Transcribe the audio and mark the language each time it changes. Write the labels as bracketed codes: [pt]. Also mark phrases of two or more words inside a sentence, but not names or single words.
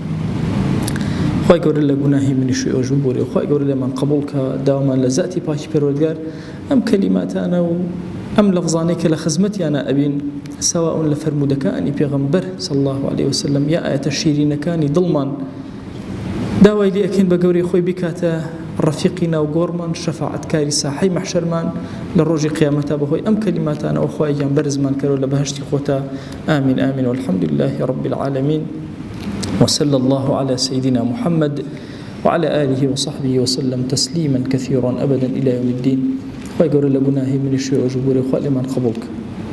[ckb] خوای گەورە لە گوناهی منیش ئەوژ ببوورێ، خوای گەورە لێمان قبوڵ کە داوامان لە زاتی پاکی پەروەردگار ئەم کەلیماتانە و ئەم لەفظانەی کە لە خزمەتیانە ئەبین سەواء لە فەرمودەکانی پێغەمبەر [ar] صلی الله عليه وسلم [ckb] یا ئاەتە شیرینەکانی دڵمان داوای لێ ئەکەین بە گەورەی خۆی بکاتە ڕەفیقی ناوگۆڕمان، شەفاعەتکاری ساحەی مەحشەرمان لە ڕۆژی قیامەتە بەهۆی ئەم کەلیماتانەوە خوایان بەرزمان کەرەوە لە بەهەشتی خۆتە. [ar] آمین آمین والحمد لله رب العالمين وصلى الله على سيدنا محمد وعلى آله وصحبه وسلم تسليما كثيرا أبدا إلى يوم الدين. [ckb] خوای گەورە لە گوناهی منیش ئەوژ ببوورێ، خوای لێمان قبوڵ کە.